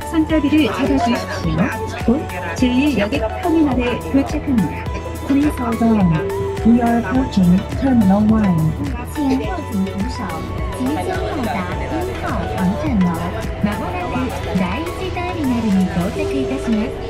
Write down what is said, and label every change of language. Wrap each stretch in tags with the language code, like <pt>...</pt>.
<ko>상자들을 찾아주십시오. 곧 제1여객 터미널에 도착합니다.</ko> <en>Please hold on. We are approaching Terminal 1.</en> <zh>请握紧扶手，即将到达1号航站楼。</zh> <ja>まもなく第1ターミナルに到着いたします。</ja>